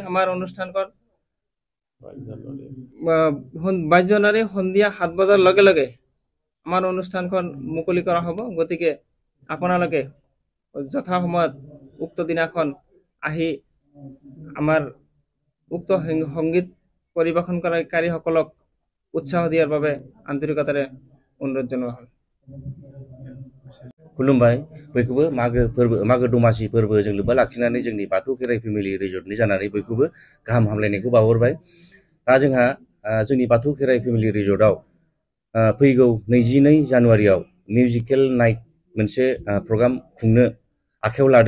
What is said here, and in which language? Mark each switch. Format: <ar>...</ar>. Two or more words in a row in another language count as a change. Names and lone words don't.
<as>আমাৰ অনুষ্ঠানখন 22 জানুৱাৰী সন্ধিয়া 7 বজাৰ লগে লগে আমাৰ অনুষ্ঠানখন মুকলি কৰা হ'ব। গতিকে আপোনালোকে যথা সময়ত উক্ত দিনাখন আহি আমাৰ উক্ত সংগীত পৰিৱেশনকাৰীসকলক উৎসাহ দিয়াৰ বাবে আন্তৰিকতাৰে অনুৰোধ জনোৱা হ'ল।</as> <brx>खुलुमबाय बयखौबो मागो दमासि फोरबोजों लोब्बा लाखिनानै जोंनि बाथौ खेराइ फेमिलि रिजर्टनि जानानै बयखौबो गाहाम हामलायनायखौ बावहरबाय। दा जोंहा जोंनि बाथौ खेराइ फेमिलि रिजर्टआव फैगौ 22 जानुवारियाव</brx> <en>musical night</en> <brx>मोनसे प्रग्राम खुंनो आखायाव लादों।</brx>